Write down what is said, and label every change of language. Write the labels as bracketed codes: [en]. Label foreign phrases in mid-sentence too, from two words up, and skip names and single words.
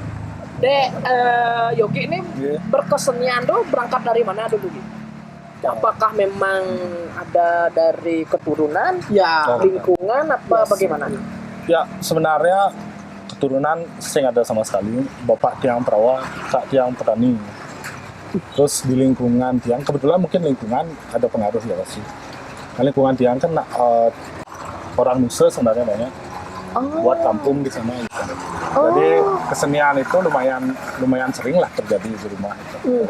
[id] Dek, Yogi ini Iya. berkesenian tuh berangkat dari mana dulu? Gi? Apakah memang ada dari keturunan, Ya. lingkungan, apa Yes. bagaimana? Ya, sebenarnya keturunan saya nggak ada sama sekali. Bapak tiang perawa, kak tiang petani. Terus di lingkungan tiang, kebetulan mungkin lingkungan ada pengaruh ya sih. Nah, lingkungan tiang kan orang Nusa sebenarnya banyak. Buat kampung di sana gitu. Jadi kesenian itu lumayan sering lah terjadi di rumah gitu.